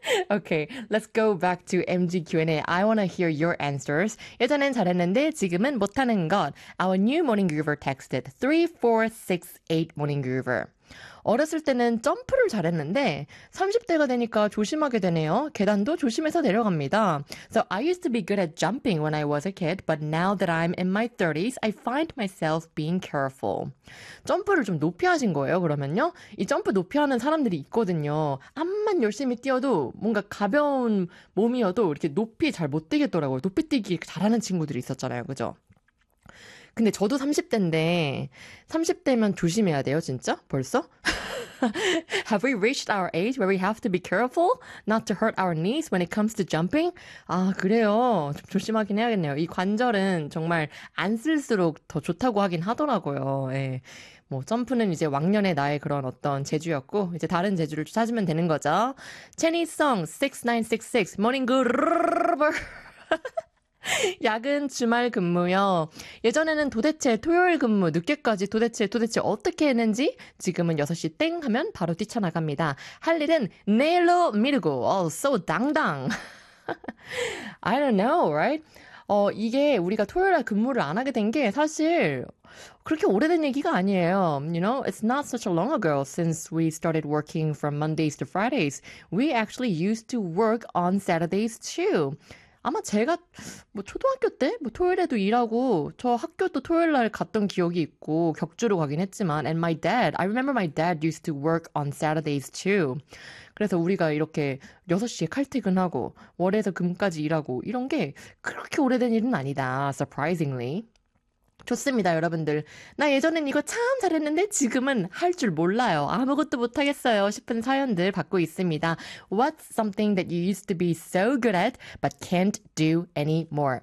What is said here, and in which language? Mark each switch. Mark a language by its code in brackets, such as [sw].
[en] Okay, let's go back to MG Q&A. I want to hear your answers. [ko] 예전엔 잘했는데 지금은 못하는 것. [en] Our new morning groover texted 3, 4, 6, 8 morning groover. [ko] 어렸을 때는 점프를 잘했는데 30대가 되니까 조심하게 되네요. 계단도 조심해서 내려갑니다. [en] So I used to be good at jumping when I was a kid, but now that I'm in my 30s, I find myself being careful. [ko] 점프를 좀 높이 하신 거예요, 그러면요? 이 점프 높이 하는 사람들이 있거든요. 암만 열심히 뛰어도 뭔가 가벼운 몸이어도 이렇게 높이 잘못 뛰겠더라고요. 높이 뛰기 잘하는 친구들이 있었잖아요, 그죠? 근데 저도 30대인데, 30대면 조심해야 돼요, 진짜? 벌써? [en] Have we reached our age where we have to be careful not to hurt our knees when it comes to jumping? [ko] 아, 그래요. 조심하긴 해야겠네요. 이 관절은 정말 안 쓸수록 더 좋다고 하긴 하더라고요. 예. 뭐, 점프는 이제 왕년의 나의 그런 어떤 재주였고, 이제 다른 재주를 찾으면 되는 거죠. [en] Chinese song 6966, morning groover. [ko] 야근 주말 근무요. 예전에는 도대체 토요일 근무 늦게까지 도대체 어떻게 했는지 지금은 6시 땡 하면 바로 뛰쳐나갑니다. 할 일은 내일로 미루고 so 당당. [en] I don't know, right? [ko] 이게 우리가 토요일에 근무를 안 하게 된게 사실 그렇게 오래된 얘기가 아니에요. [en] You know, it's not such a long ago since we started working from Mondays to Fridays. We actually used to work on Saturdays too. [ko] 아마 제가 뭐 초등학교 때뭐 토요일에도 일하고 저 학교도 토요일 날 갔던 기억이 있고 격주로 가긴 했지만 [en] and my dad, I remember my dad used to work on Saturdays too. [ko] 그래서 우리가 이렇게 6시에 칼퇴근하고 월에서 금까지 일하고 이런 게 그렇게 오래된 일은 아니다. [en] Surprisingly. [ko] 좋습니다, 여러분들. 나 예전엔 이거 참 잘했는데 지금은 할줄 몰라요. 아무것도 못하겠어요. 싶은 사연들 받고 있습니다. [en] What's something that you used to be so good at but can't do anymore?